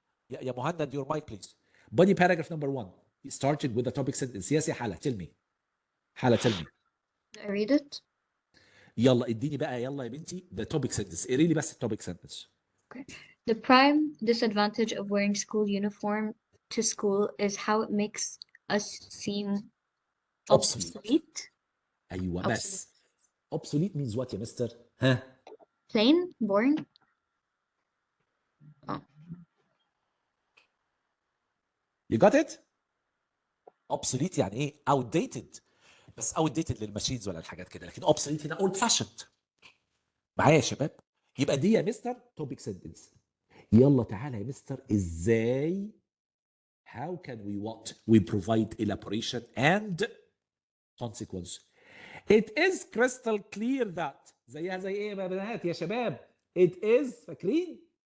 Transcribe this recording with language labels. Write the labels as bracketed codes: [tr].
[en] يا مهند your mic please. body paragraph number 1 he started with the topic sentence. Yes يا حالة tell me. I read it. [ar] يلا اديني بقى يلا يا بنتي [en] the topic sentence. [ar] قري لي بس topic sentence. [en] Okay. The prime disadvantage of wearing school uniform to school is how it makes us seem obsolete. [ar] ايوه بس [en] obsolete means what [ar] يا مستر؟ [en] plain boring. You got it؟ obsolete [ar] يعني ايه؟ [en] outdated. [ar] بس outdated للماشينز ولا الحاجات كده، لكن obsolete هنا old fashioned. معايا يا شباب؟ يبقى دي يا مستر topic sentence. يلا تعالى يا مستر ازاي [en] how can we provide elaboration and consequence. It is crystal clear that [ar] زيها زي ايه يا بنات يا شباب؟ [en] It is [ar] فاكرين؟